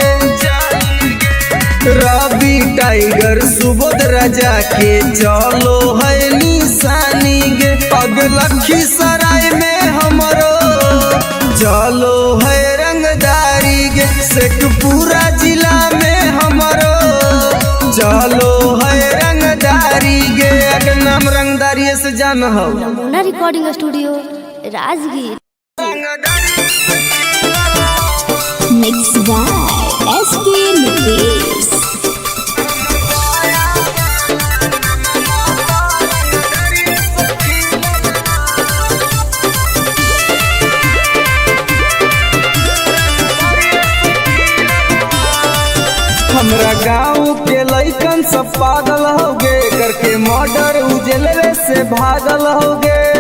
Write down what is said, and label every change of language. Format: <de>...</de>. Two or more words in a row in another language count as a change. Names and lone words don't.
<mag>रवि टाइगर सुबोध राजा के चलो है निशानी गे पग लखीसराय में हमरो चलो है रंगदारी गे शेखपुरा जिला में हमरो चलो है रंगदारी गे अगर नाम रंगदारी से जान हो। नमूना रिकॉर्डिंग स्टूडियो राजगीर।</mag> <en>Mixed by SP Nitish.</en> <mag>हमरा गाँव के लइकन सब पागल होगे करके मर्डर उजलवे से भागल होगे।</mag>